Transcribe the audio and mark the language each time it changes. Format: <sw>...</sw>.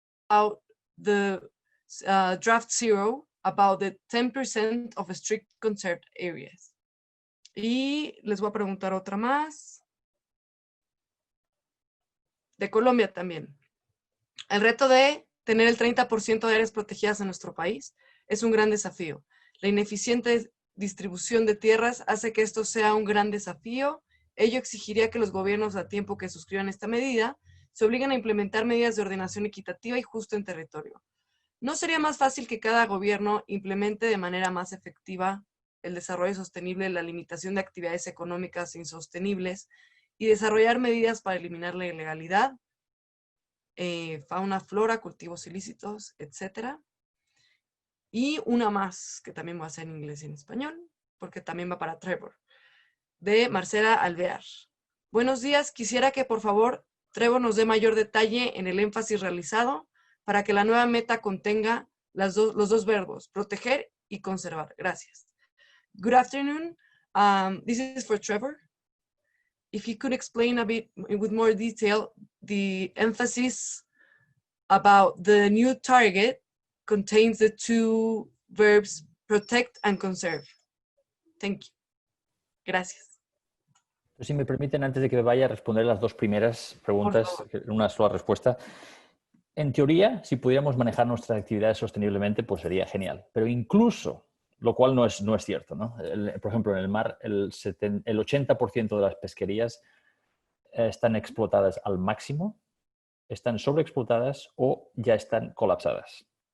<en>About the draft zero, about the 10% of strict conserved areas.</en> <es>Y les voy a preguntar otra más. De Colombia también. El reto de tener el 30% de áreas protegidas en nuestro país es un gran desafío. La ineficiente distribución de tierras hace que esto sea un gran desafío. Ello exigiría que los gobiernos a tiempo que suscriban esta medida se obliguen a implementar medidas de ordenación equitativa y justa en territorio. ¿No sería más fácil que cada gobierno implemente de manera más efectiva el desarrollo sostenible, la limitación de actividades económicas insostenibles y desarrollar medidas para eliminar la ilegalidad, fauna, flora, cultivos ilícitos, etcétera? Y una más, que también voy a hacer en inglés y en español, porque también va para Trevor, de Marcela Alvear. Buenos días, quisiera que por favor Trevor nos dé mayor detalle en el énfasis realizado para que la nueva meta contenga los dos verbos, proteger y conservar. Gracias. Good afternoon. This is for Trevor.</es> <en>If you could explain a bit with more detail the emphasis about the new target contains the two verbs protect and conserve. Thank you.</en> <es>Gracias. Si me permiten, antes de que me vaya a responder las dos primeras preguntas, una sola respuesta. En teoría, si pudiéramos manejar nuestras actividades sosteniblemente, pues sería genial. Pero incluso, lo cual no es cierto, ¿no? Por ejemplo, en el mar, el 80% de las pesquerías están explotadas al máximo, están sobreexplotadas o ya están colapsadas.</es>